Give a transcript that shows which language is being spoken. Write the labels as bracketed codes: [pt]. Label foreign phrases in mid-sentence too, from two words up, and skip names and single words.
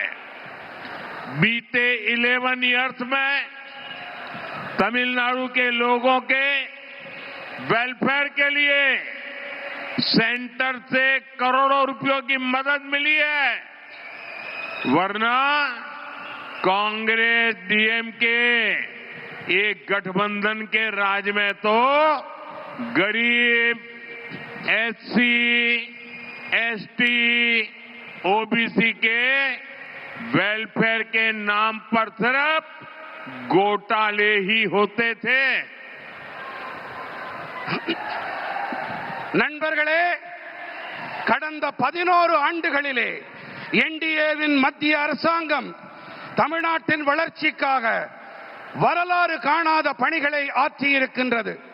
[hi] बीते 11 इयर्स में तमिलनाडु के लोगों के वेलफेयर के लिए सेंटर से करोड़ों रुपयों की मदद मिली है, वरना कांग्रेस DMK एक गठबंधन के राज में तो गरीब SC, ST, OBC के वेलफेयर के नाम पर सिर्फ घोटाले ही होते थे। [ta] நண்பர்களே, கடந்த 11 ஆண்டுகளிலே NDAவின் மத்திய அரசாங்கம் தமிழ்நாட்டின் வளர்ச்சிக்காக வரலாறு காணாத பணிகளை ஆற்றியிருக்கின்றது.